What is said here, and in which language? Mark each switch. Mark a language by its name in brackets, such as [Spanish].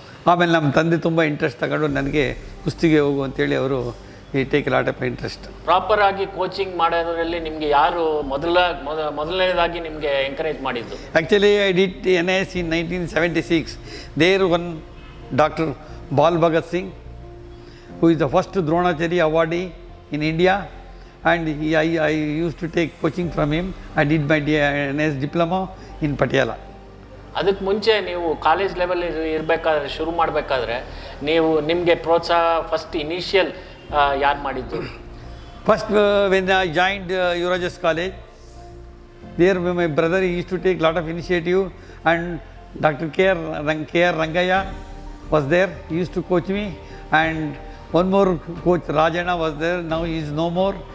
[Kannada] ಆಮೇಲೆ ನಮ್ಮ ತಂದೆ ತುಂಬ ಇಂಟ್ರೆಸ್ಟ್ ತಗೊಂಡು ನನಗೆ ಕುಸ್ತಿಗೆ ಹೋಗು ಅಂತೇಳಿ ಅವರು [English] ಈ take lot of interest. [Kannada] Proper ಆಗಿ ಕೋಚಿಂಗ್ ಮಾಡೋದ್ರಲ್ಲಿ ನಿಮಗೆ ಯಾರು ಮೊದಲನೇದಾಗಿ ನಿಮಗೆ ಎಂಕರೇಜ್ ಮಾಡಿದ್ದು? [English] Actually I did NIS in 1976. There one Dr. Bal Bhagat Singh, who is the first Dronacharya awardee in India, and I used to take coaching from him. I did my NIS diploma in Patiala. [Kannada] ಅದಕ್ಕೆ ಮುಂಚೆ ನೀವು college level ಇರಬೇಕಾದ್ರೆ ಶುರು ಮಾಡಬೇಕಾದ್ರೆ ನಿಮಗೆ ಪ್ರೋತ್ಸಾಹ first initial ಯಾರು ಮಾಡಿದ್ದು? [English] First when I joined Urajas College, there my brother used to take lot of initiative, and Dr. K.R. Rangaya was there. He used to coach me, and one more coach Rajana was there. Now he is no more.